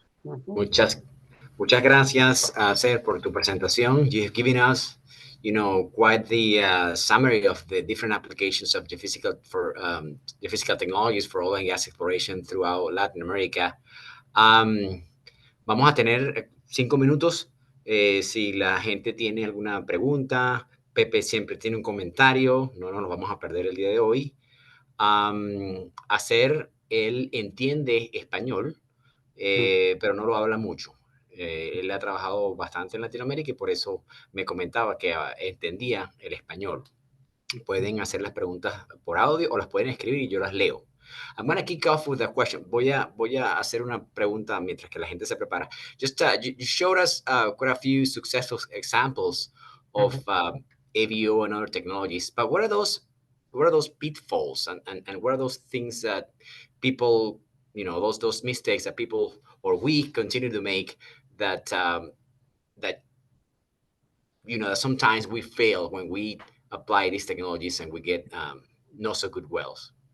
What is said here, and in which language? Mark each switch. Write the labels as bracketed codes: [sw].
[es] Muchas gracias, Azer, por tu presentación. [en] You've given us, quite the summary of the different applications of geophysical technologies for oil and gas exploration throughout Latin America. [es] Vamos a tener 5 minutos. Si la gente tiene alguna pregunta, Pepe siempre tiene un comentario. No nos vamos a perder el día de hoy. Azer, él entiende español, pero no lo habla mucho. Él ha trabajado bastante en Latinoamérica y por eso me comentaba que entendía el español. Pueden hacer las preguntas por audio o las pueden escribir y yo las leo. [en] I'm going to kick off with a question. [es] Voy a hacer una pregunta mientras que la gente se prepara. [en] Just you showed us quite a few successful examples of AVO and other technologies, but what are those pitfalls and what are those things that people, those mistakes that people or we continue to make that that sometimes we fail when we apply these technologies and we get not so good wells.